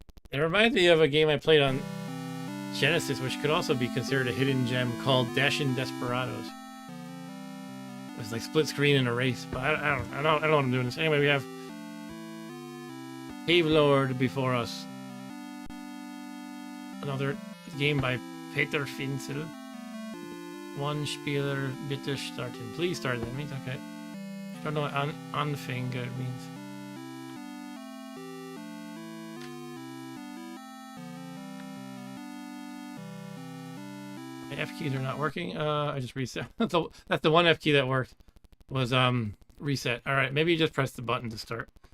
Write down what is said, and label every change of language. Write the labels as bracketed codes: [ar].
[en] It reminds me of a game I played on Genesis, which could also be considered a hidden gem, called Dashin' Desperados. It was like split screen in a race, but I don't know what I'm doing this. Anyway, we have Cave Lord before us. Another game by Peter Finzel. [de] One Spieler bitte starten. [en] Please start. That means okay. I don't know what Anfänger means. My F keys are not working. I just reset. That's the one F key that worked. Was reset. All right, maybe you just press the button to start.